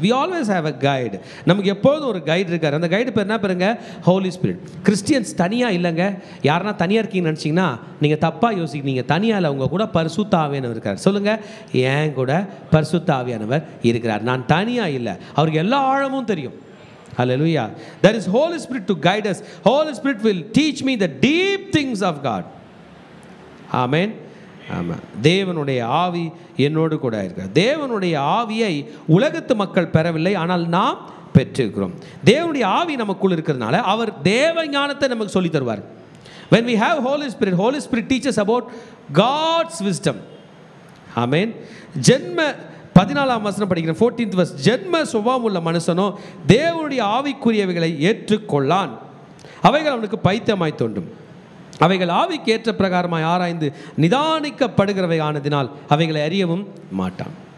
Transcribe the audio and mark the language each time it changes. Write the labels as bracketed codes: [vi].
[en] We always have a guide. [ta] நமக்கு எப்போதும் ஒரு கைடு இருக்கார். அந்த கைடு பேர் என்ன பாருங்க? Holy Spirit. கிறிஸ்டியன்ஸ் தனியாக இல்லைங்க. யாருன்னா தனியாக இருக்கீங்கன்னு நினச்சிங்கன்னா நீங்கள் தப்பாக யோசிக்கிறீங்க. தனியாக இல்லை, உங்கள் கூட பரிசுத்த ஆவியானவர் இருக்கார். சொல்லுங்கள், ஏன் கூட பரிசுத்த ஆவியானவர் இருக்கிறார். நான் தனியாக இல்லை, அவருக்கு எல்லா ஆழமும் தெரியும். [en] Hallelujah. There is Holy Spirit to guide us. Holy Spirit will teach me the deep things of God. [ta] Amen. ஆமாம். தேவனுடைய ஆவி என்னோடு கூட இருக்கிறார். தேவனுடைய ஆவியை உலகத்து மக்கள் பெறவில்லை, ஆனால் நாம் பெற்றிருக்கிறோம். தேவனுடைய ஆவி நமக்குள் இருக்கிறதுனால அவர் தேவ ஞானத்தை நமக்கு சொல்லி தருவார். [en] When we have Holy Spirit, Holy Spirit teaches about God's wisdom. [ta] ஆமென். ஜென்ம 14ஆம் வசனம் படிக்கிறேன், 14th verse. ஜென்ம சுபாவம் உள்ள மனுஷனோ தேவனுடைய ஆவிக்குரியவைகளை ஏற்றுக்கொள்ளான், அவைகள் அவனுக்கு பைத்தியமாய் தோன்றும். அவைகள் ஆவிக்கு ஏற்ற பிரகாரமாய் ஆராய்ந்து நிதானிக்கப்படுகிறவை ஆனதினால் அவைகளை அறியவும் மாட்டான்.